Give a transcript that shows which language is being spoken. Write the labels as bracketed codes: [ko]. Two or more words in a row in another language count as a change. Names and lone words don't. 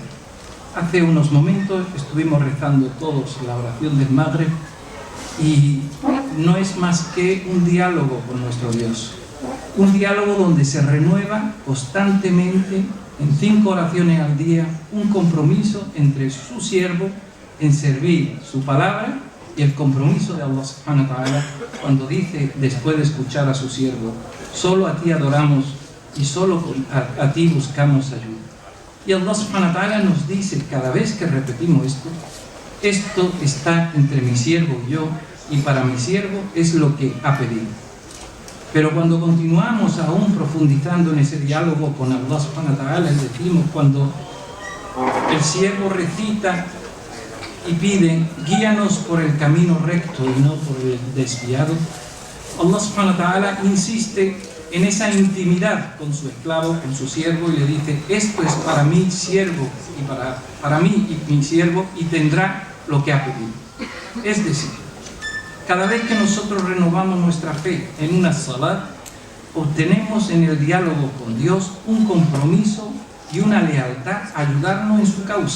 [es] Hace unos momentos estuvimos rezando todos la oración del Magreb y no es más que un diálogo con nuestro Dios. Un diálogo donde se renueva constantemente, en 5 oraciones al día, un compromiso entre su siervo en servir su palabra y el compromiso de [ar] الله سبحانه وتعالى [es] cuando dice, después de escuchar a su siervo, solo a ti adoramos y solo a ti buscamos ayuda. Y [ar] الله سبحانه وتعالى [es] nos dice cada vez que repetimos esto está entre mi siervo y yo, y para mi siervo es lo que ha pedido. Pero cuando continuamos aún profundizando en ese diálogo con [ar] الله سبحانه وتعالى, [es] decimos cuando el siervo recita y piden: guíanos por el camino recto y no por el desviado, [ar] الله سبحانه وتعالى [es] insiste en esa intimidad con su esclavo, con su siervo, y le dice: esto es para mi siervo y para mí y mi siervo, y tendrá lo que ha pedido. Es decir, cada vez que nosotros renovamos nuestra fe en una salat, obtenemos en el diálogo con Dios un compromiso y una lealtad a ayudarnos en su causa.